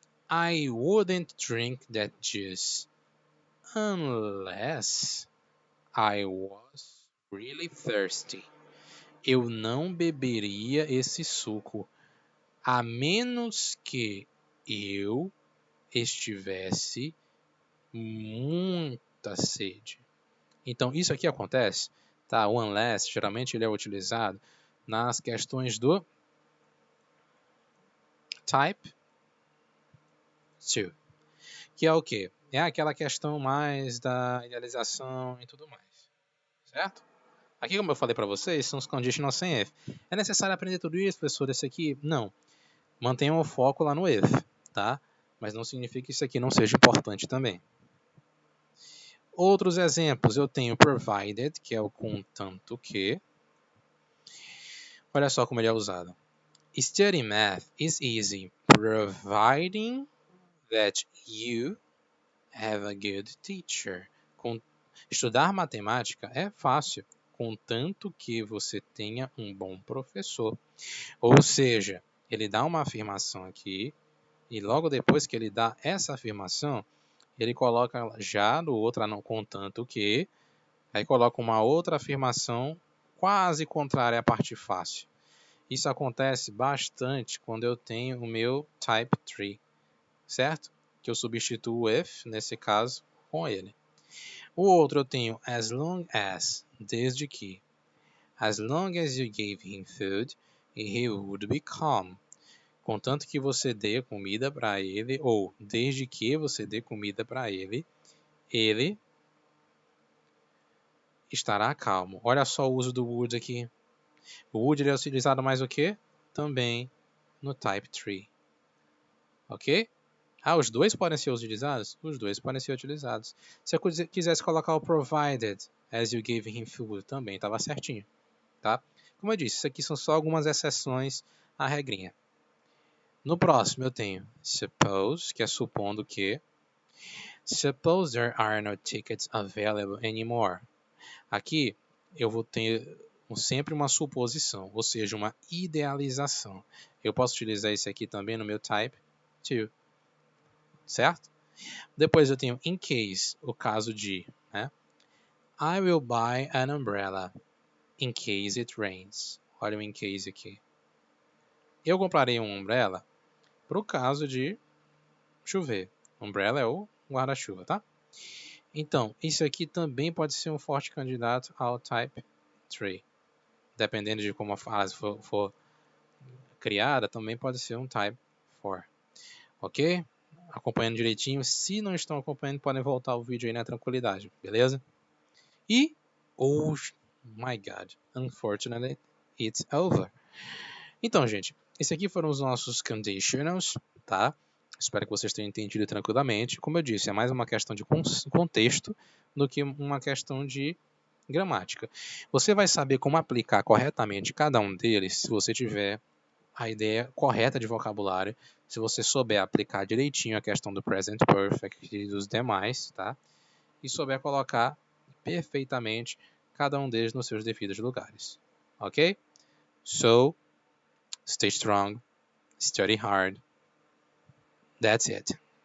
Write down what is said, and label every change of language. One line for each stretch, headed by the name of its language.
English: I wouldn't drink that juice unless I was really thirsty.
Portuguese: Eu não beberia esse suco a menos que eu estivesse muita sede. Então, isso aqui acontece, tá? O unless, geralmente ele é utilizado nas questões do type 2, que é o quê? É aquela questão mais da idealização e tudo mais, certo? Aqui, como eu falei para vocês, são os conditionals sem if. É necessário aprender tudo isso, professor, esse aqui? Não. Mantenham o foco lá no if, tá? Mas não significa que isso aqui não seja importante também. Outros exemplos, eu tenho provided, que é o contanto que. Olha só como ele é usado.
English: Studying math is easy, providing that you have a good teacher.
Portuguese: Estudar matemática é fácil, contanto que você tenha um bom professor. Ou seja, ele dá uma afirmação aqui, e logo depois que ele dá essa afirmação, ele coloca já do outro, não contanto que, aí coloca uma outra afirmação quase contrária à parte fácil. Isso acontece bastante quando eu tenho o meu type 3, certo? Que eu substituo o if, nesse caso, com ele. O outro eu tenho as long as, desde que.
English: As long as you gave him food, he would be calm.
Portuguese: Contanto que você dê comida para ele, ou desde que você dê comida para ele, ele estará calmo. Olha só o uso do would aqui. O would ele é utilizado mais o quê? Também no type 3. Ok? Ah, os dois podem ser utilizados? Os dois podem ser utilizados. Se eu quisesse colocar o
English: provided as you gave him food,
Portuguese: também estava certinho. Tá? Como eu disse, isso aqui são só algumas exceções à regrinha. No próximo eu tenho suppose, que é supondo que.
English: Suppose there are no tickets available anymore.
Portuguese: Aqui eu vou ter sempre uma suposição, ou seja, uma idealização. Eu posso utilizar esse aqui também no meu type 2, certo? Depois eu tenho in case, o caso de, né?
English: I will buy an umbrella in case it rains.
Portuguese: Olha o in case aqui. Eu comprarei uma umbrella para o caso de chover. Umbrella é o guarda-chuva, tá? Então, isso aqui também pode ser um forte candidato ao Type 3. Dependendo de como a frase for criada, também pode ser um Type 4. Ok? Acompanhando direitinho. Se não estão acompanhando, podem voltar o vídeo aí na tranquilidade, beleza?
English: E, oh my god, unfortunately, it's over.
Portuguese: Então, gente, esses aqui foram os nossos conditionals, tá? Espero que vocês tenham entendido tranquilamente. Como eu disse, é mais uma questão de contexto do que uma questão de gramática. Você vai saber como aplicar corretamente cada um deles se você tiver a ideia correta de vocabulário, se você souber aplicar direitinho a questão do present perfect e dos demais, tá? E souber colocar perfeitamente cada um deles nos seus devidos lugares. Ok?
English: So, stay strong, study hard. That's it.